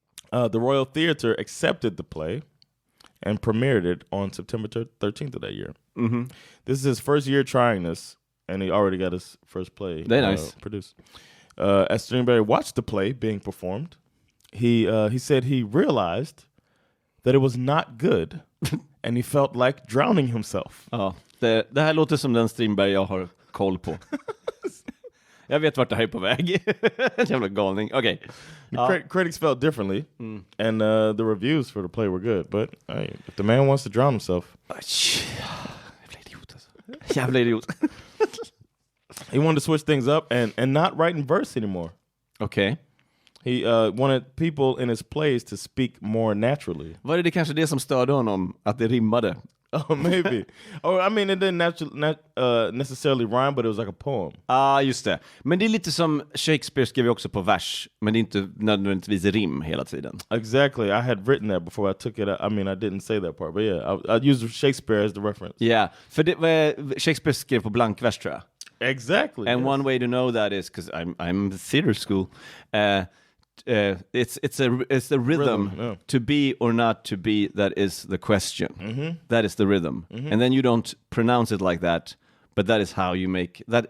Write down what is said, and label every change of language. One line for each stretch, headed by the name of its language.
English: The Royal Theatre accepted the play and premiered it on September 13th of that year. This is his first year trying this, and he already got his first play produced. As Strindberg watched the play being performed, he said he realized that it was not good. And he felt like drowning himself.
Swedish: Ja, det här låter som den Strindberg jag har koll på. Jag vet vart det här är på väg. Jävla galning.
English: Okay. Critics felt differently. And the reviews for the play were good. But if the man wants to drown himself...
Swedish: Jävla idiot alltså. Jävla idiot.
English: He wanted to switch things up and not write in verse anymore. Okay. He wanted people in his plays to speak more naturally.
Swedish: Var det kanske det som störde honom, att det rimmade?
English: Oh, maybe. I mean, it didn't necessarily rhyme, but it was like a poem.
Swedish: Just det. Men det är lite som Shakespeare skrev också på vers, men det är inte nödvändigtvis rim hela tiden.
English: Exactly. I had written that before I took it. I mean, I didn't say that part, but yeah, I used Shakespeare as the reference. Yeah,
Swedish: för Shakespeare skrev på blankvers, tror jag.
English: Exactly. And one way to know that is, because I'm theater school, it's the rhythm to be or not to be that is the question. That is the rhythm. And then you don't pronounce it like that, but that is how you make that.